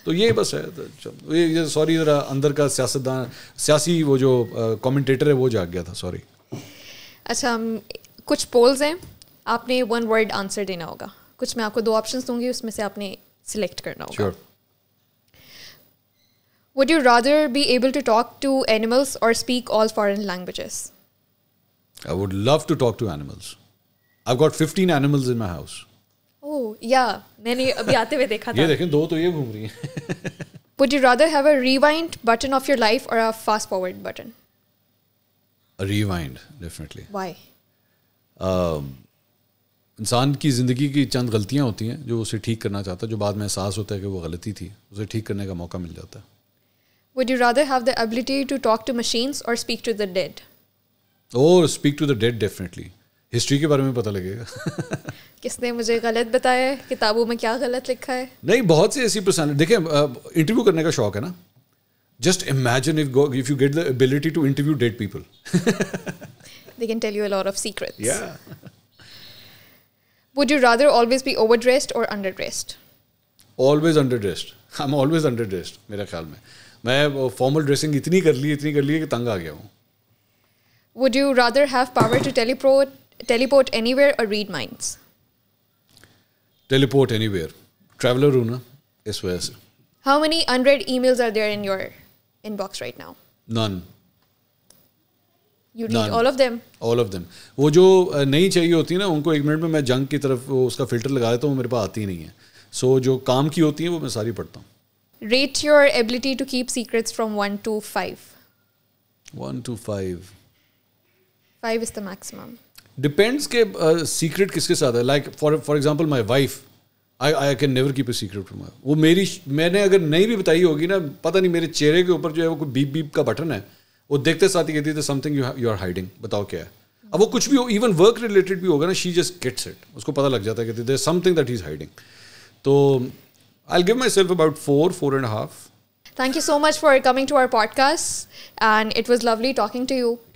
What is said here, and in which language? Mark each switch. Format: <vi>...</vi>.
<ur>تو یہ بس ہے. یہ سوری ذرا اندر کا سیاستدان, سیاسی وہ جو کامنٹیٹر ہے وہ جاگ گیا تھا, سوری. اچھا, کچھ پولز ہیں, آپ نے 1 ورڈ آنسر دینا ہوگا. کچھ میں آپ کو 2 آپشنس دوں گی, اس میں سے آپ نے سلیکٹ کرنا ہوگا.</ur> <en>Would you rather be able to talk to animals or speak all foreign languages? I would love to talk to animals. I've got 15 animals in my house. Oh, yeah.</en> <ur>میں نے ابھی آتے ہوئے دیکھا تھا. یہ دیکھیں 2 تو یہ گھوم رہی ہیں.</ur> <en>Would you rather have a rewind button of your life or a fast forward button? A rewind, definitely. Why?</en> <ur>انسان کی زندگی کی چند غلطیاں ہوتی ہیں جو اسے ٹھیک کرنا چاہتا ہے, جو بعد میں احساس ہوتا ہے کہ وہ غلطی تھی, اسے ٹھیک کرنے کا موقع مل جاتا ہے.</ur> <en>Would you rather have the ability to talk to machines or speak to the dead? Oh, speak to the dead, definitely.</en> <ur>History کے بارے میں پتہ لگے گا. کس نے مجھے غلط بتایا ہے, کتابوں میں کیا غلط لکھا ہے. نہیں, بہت سی ایسی پرسنالٹی, دیکھیں انٹرویو کرنے کا شوق ہے نا,</ur> <en>Just imagine if you get the ability to interview dead people. They can tell you a lot of secrets. Yeah. Would you rather always be overdressed or underdressed? Always underdressed. I'm always underdressed</en> <ur>میرے خیال میں. میں formal dressing اتنی کر لی کہ تنگ آ گیا ہوں.</ur> <en>Would you rather have power to teleport anywhere or read minds? Teleport anywhere.</en> <ur>Traveler ہوں نا, اس وجہ سے.</ur> <en>How many unread emails are there in your inbox right now? None. You read all of them? All of them.</en> <ur>وہ جو نہیں چاہیے ہوتی نا, ان کو 1 منٹ میں جنک کی طرف اس کا فلٹر لگا دیتا ہوں, وہ میرے پاس آتی نہیں ہے. سو جو کام کی ہوتی ہیں وہ میں ساری پڑھتا ہوں.</ur> <en>Rate your ability to keep secrets from 1 to 5. 1 to 5. 5 is the maximum.</en> <ur>Depends کہ سیکرٹ کس کے ساتھ ہے.</ur> <en>Like for example my wife, I can never keep a secret from her.</en> <ur>وہ میں نے اگر نہیں بھی بتائی ہوگی نا, پتہ نہیں میرے چہرے کے اوپر جو ہے وہ کوئی بیپ بیپ کا بٹن ہے, وہ دیکھتے ساتھ ہی کہتی ہے</ur> <en>something you are hiding,</en> <ur>بتاؤ کیا ہے. اب وہ کچھ بھی ہو, ایون ورک ریلیٹڈ بھی ہوگا نا,</ur> <en>she just gets it,</en> <ur>اس کو پتہ لگ جاتا ہے کہ</ur> <en>There something that he is hiding. تو I'll give myself about 4.5. Thank you so much for coming to our podcast, and it was lovely talking to you.</en>